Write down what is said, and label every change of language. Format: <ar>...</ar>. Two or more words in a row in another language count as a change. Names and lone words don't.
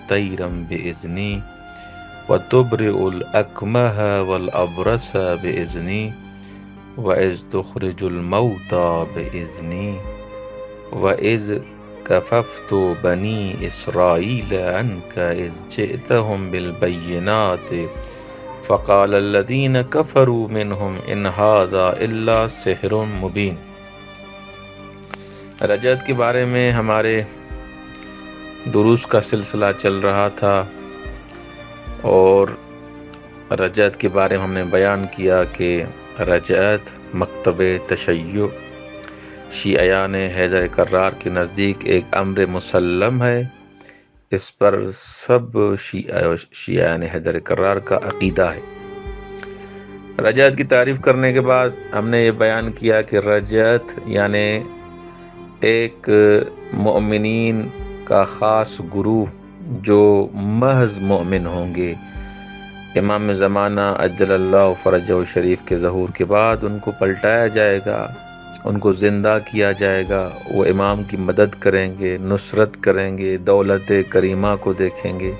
<ar>طيرا بإذني وتبرئ الأكمه والأبرص بإذني وإذ تخرج الموتى بإذني وإذ كففت بني إسرائيل عنك إذ جئتهم بالبينات فقال الذين كفروا منهم إن هذا إلا سحر مبين۔</ar> <ur>رجعت کے بارے میں ہمارے دروس کا سلسلہ چل رہا تھا اور رجعت کے بارے میں ہم نے بیان کیا کہ رجعت مکتب تشیع شیعیان حیدر کرار کے نزدیک ایک امر مسلم ہے، اس پر سب شیعیان حیدر کرار کا عقیدہ ہے۔ رجعت کی تعریف کرنے کے بعد ہم نے یہ بیان کیا کہ رجعت یعنی ایک مؤمنین کا خاص گروہ جو محض مومن ہوں گے، امام زمانہ</ur> <ar>اجل اللہ فرجہ شریف</ar> <ur>کے ظہور کے بعد ان کو پلٹایا جائے گا، ان کو زندہ کیا جائے گا، وہ امام کی مدد کریں گے، نصرت کریں گے، دولت کریمہ کو دیکھیں گے۔</ur>